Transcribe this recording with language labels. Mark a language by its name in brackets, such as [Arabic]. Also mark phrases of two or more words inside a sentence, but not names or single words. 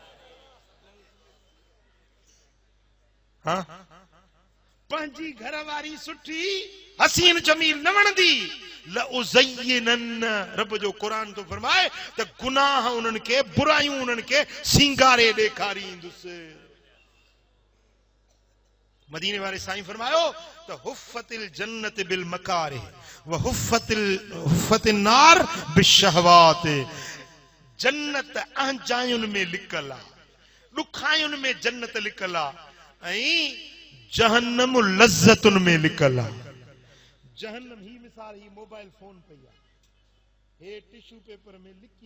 [Sindhi] हाँ पंहिंजी घर वारी सुठी हसीन जमील न वणंदी लउज़य्यिनन रब जो कुरान तो फरमाए त गुनाह उन्हनि खे बुरायूं उन्हनि खे सिंगारे ॾेखारींदुसि मदीने वारे साईं फरमायो त [Arabic] حفت الجنة بالمكاره وحفت النار بالشهوات [Sindhi] जन्नत अहजायुनि में लिकल आहे ॾुखायुनि में जन्नत लिकल आहे ऐं जहन्नम लज़्ज़तुनि में लिकल आहे जहन्नम ही मिसाल ही [English] mobile phone [Sindhi] पई आहे हे [English] tissue paper [Sindhi] में लिकी